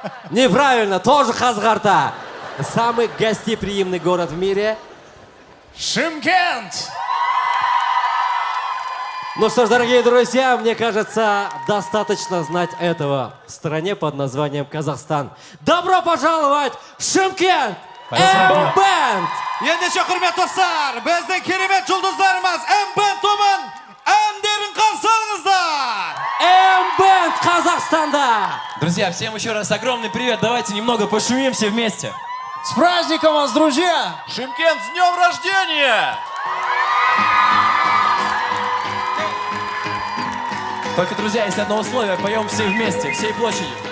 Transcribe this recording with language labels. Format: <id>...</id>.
<ru>Неправильно, тоже Хазгарта. Самый гостеприимный город в мире. Шымкент. Ну что ж, дорогие друзья, мне кажется, достаточно знать этого в стране под названием Казахстан. Добро пожаловать в Шымкент! М-бенд!</ru> <kk>Ендеше құрмет достар, біздің керемет жұлдыздарымыз М-бенд тобын әндерін қарсы алыңыздар!</kk> <ru>М-бенд Казахстанда! Друзья, всем еще раз огромный привет. Давайте немного пошумим все вместе. С праздником вас, друзья! Шымкент, с днем рождения! Только, друзья, есть одно условие. Поем все вместе, всей площадью.</ru>